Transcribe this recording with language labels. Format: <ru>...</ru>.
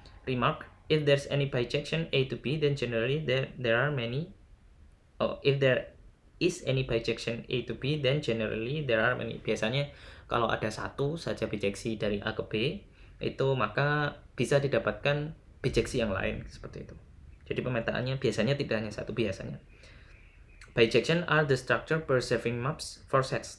<en>Remark, if there's any bijection A to B, then generally there are many. If there is any bijection A to B, then generally there are many.</en> <id>Biasanya kalau ada satu saja bijeksi dari A ke B, itu maka bisa didapatkan bijeksi yang lain seperti itu. Jadi pemetaannya biasanya tidak hanya satu, biasanya.</id> <en>Bijection are the structure preserving maps for sets.</en>